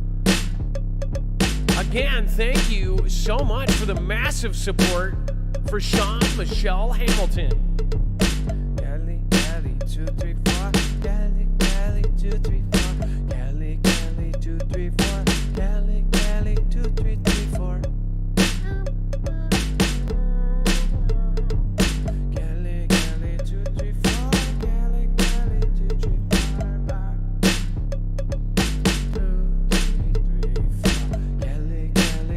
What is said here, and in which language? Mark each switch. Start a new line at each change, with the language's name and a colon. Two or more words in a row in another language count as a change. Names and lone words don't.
English: Again, thank you so much for the massive support for Sean Michelle Hamilton. Kelly, Kelly, 234, Kelly, Kelly, 234, Kelly, Kelly, 234, Kelly, Kelly, 2334. Kelly, Kelly, 234, Kelly, Kelly, 234, 234, Kelly, Kelly,